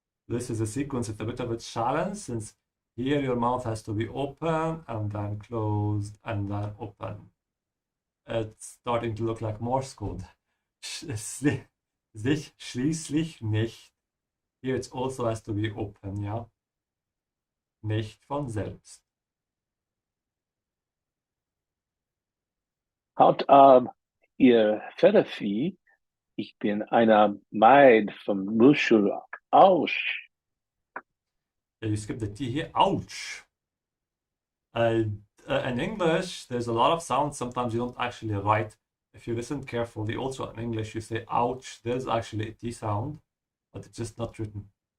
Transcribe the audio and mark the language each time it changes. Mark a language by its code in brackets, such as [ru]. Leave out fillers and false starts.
[en] This is a sequence with a bit of a challenge, since here your mouth has to be open and then closed and then open. It's starting to look like Morse code. [de] Sich schließlich nicht. [en] Here it also has to be open, ja. [de] Nicht von selbst. Haut ab, ihr Pferdevieh. Ich bin einer Maid vom Muschel aus. [en] You skip the T here. Ouch. In English, there's a lot of sounds sometimes you don't actually write. If you listen carefully, also in English, you say ouch. There's actually a T sound, but it's just not written.